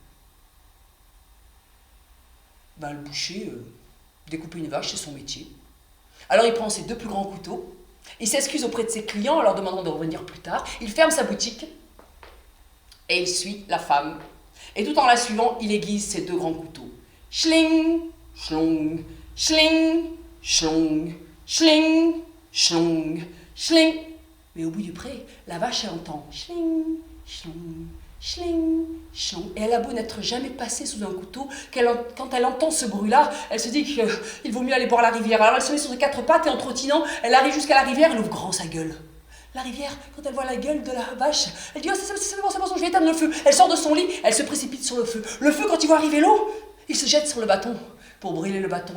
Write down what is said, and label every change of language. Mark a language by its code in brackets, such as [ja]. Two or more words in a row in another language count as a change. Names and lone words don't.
[fr] Le boucher, découper une vache, c'est son métier. Alors il prend ses deux plus grands couteaux, il s'excuse auprès de ses clients en leur demandant de revenir plus tard, il ferme sa boutique et il suit la femme. Et tout en la suivant, il aiguise ses deux grands couteaux. Schling, schlong, schling, schlong, schling, schlong, schling. Mais au bout du pré, la vache, elle entend schling, schlong, schling, schlong. Et elle a beau n'être jamais passée sous un couteau, quand elle entend ce bruit-là, elle se dit qu'il vaut mieux aller boire la rivière. Alors elle se met sur ses quatre pattes et en trottinant, elle arrive jusqu'à la rivière, elle ouvre grand sa gueule. La rivière, quand elle voit la gueule de la vache, elle dit: oh, c'est bon, je vais éteindre le feu. Elle sort de son lit, elle se précipite sur le feu. Le feu, quand il voit arriver l'eau, il se jette sur le bâton pour brûler le bâton.